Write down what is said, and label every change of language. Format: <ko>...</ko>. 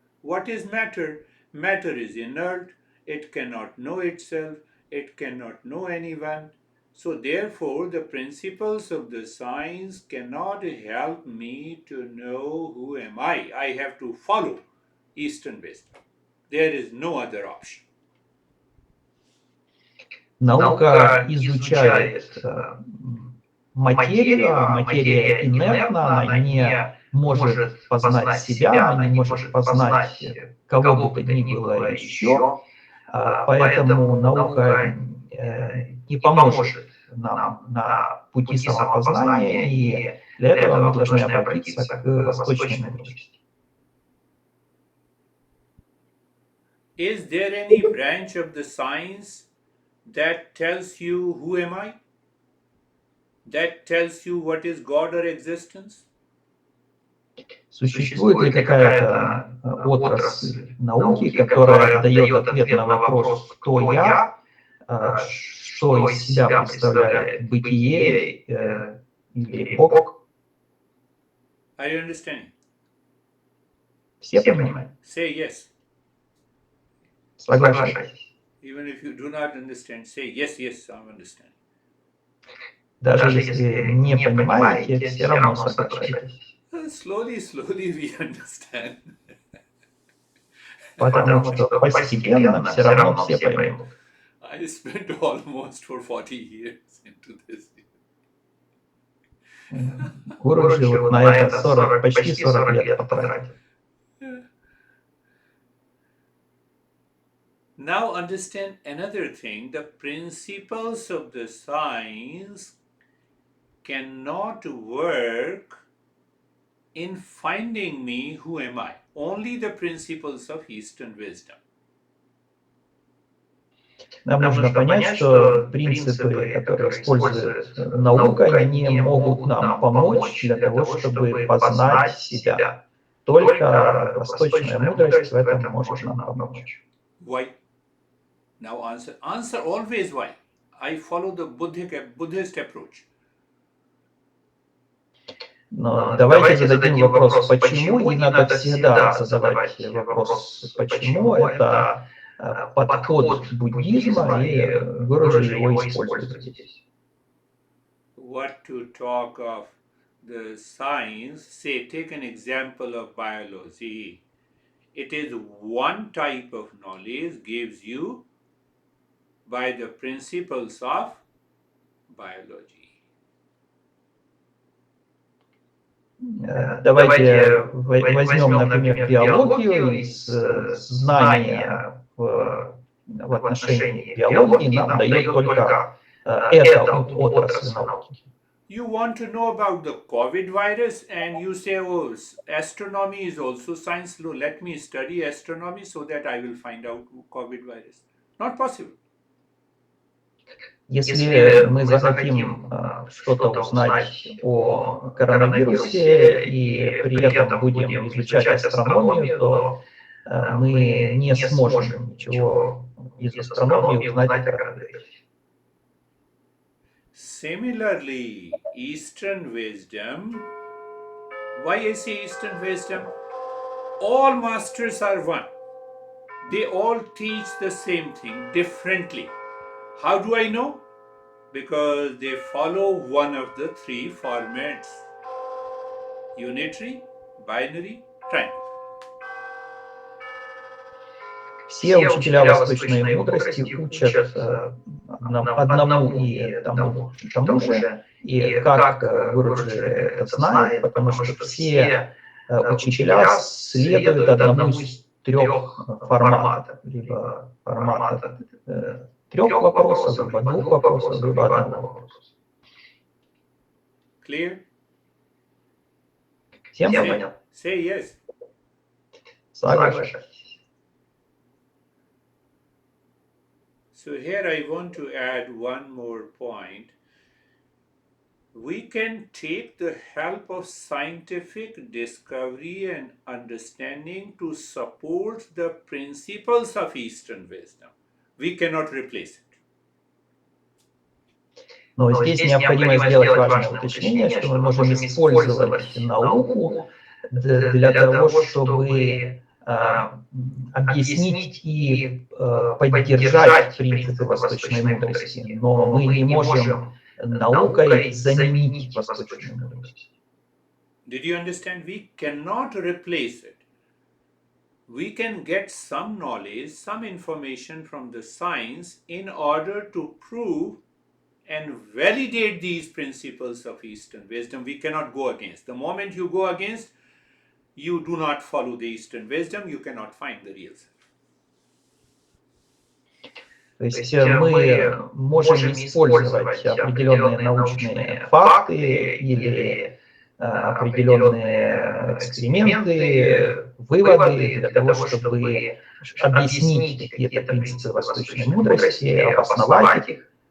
<en>What is matter? Matter is inert, it cannot know itself, it cannot know anyone. So therefore the principles of the science cannot help me to know who am I. I have to follow Eastern wisdom. There is no other option.</en> <ru>Наука изучает материю, а материя инертна, она не может познать себя, она не может познать кого бы то ни было еще, поэтому наука не поможет нам на пути самопознания, и для этого мы должны обратиться к восточной мудрости.</ru> <en>Is there any branch of the science that tells you who am I? That tells you what is God or existence?</en> <ru>Существует ли какая-то отрасль науки, которая дает ответ на вопрос, кто я, что из себя представляет бытие или Бог?</ru> <en>Are you understanding?</en> <ru>Все понимают?</ru> <en>Say yes.</en> <ru>Соглашайтесь.</ru> <en>Even if you do not understand, say yes, yes, I'm understanding.</en> <ru>Даже если не понимаете, все равно соглашайтесь.</ru> <en>Slowly, slowly we understand.</en> <ru>Потому что постепенно все равно все поймут.</ru> <en>I spent almost for 40 years into this.</en> <ru>Гуруши вот на это почти 40 лет потратил.</ru> <en>Now understand another thing, the principles of the science cannot work in finding me, who am I? Only the principles of Eastern wisdom.</en> <ru>Нам нужно понять, что принципы, которые использует наука, они не могут нам помочь для того, чтобы познать себя. Только восточная мудрость в этом может нам помочь.</ru> <en>Why? Now answer. Answer always why. I follow the Buddhist approach.</en> <ru>Но давайте зададим вопрос «почему?», и надо всегда задавать вопрос «почему?». Это подход буддизма, и Гуруши его использует здесь.</ru> <en>What to talk of the science, say, take an example of biology. It is one type of knowledge gives you by the principles of biology.</en> <ru>Давайте возьмем, например, биологию, из знания в отношении биологии нам дает только эта отрасль науки.</ru> <en>You want to know about the COVID virus and you say, oh, astronomy is also science. Let me study astronomy so that I will find out COVID virus. Not possible.</en> <ru>Если мы захотим что-то узнать о коронавирусе и при этом будем изучать астрономию, то мы не сможем ничего из астрономии узнать о коронавирусе.</ru> <en>Similarly, Eastern wisdom, why I say Eastern wisdom? All masters are one. They all teach the same thing differently. How do I know? Because they follow one of the three formats: unitary, binary, triangle.</en> <ru>Все учителя восточной мудрости учат одному и тому же, и как Гуруши это знает, потому что все учителя следуют одному из трех форматов, либо формата трех вопросов, либо двух вопросов, либо одного вопроса.</ru> <en>Clear?</en> <ru>Всем понятно?</ru> <en>Say yes.</en> <ru>Соглашайтесь.</ru> <en>So here I want to add one more point. We can take the help of scientific discovery and understanding to support the principles of Eastern wisdom. We cannot replace it.</en> <ru>Но здесь необходимо сделать важное уточнение, что мы можем использовать науку для того, чтобы объяснить и поддержать принципы восточной мудрости, но мы не можем наукой заменить восточную мудрость.</ru> <en>Did you understand? We cannot replace it. We can get some knowledge, some information from the science in order to prove and validate these principles of Eastern wisdom. We cannot go against. The moment you go against, you do not follow the Eastern wisdom, you cannot find the real self.</en> <ru>То есть мы можем использовать определенные научные факты или определенные эксперименты, выводы для того, чтобы объяснить какие-то принципы восточной мудрости, обосновать их.</ru>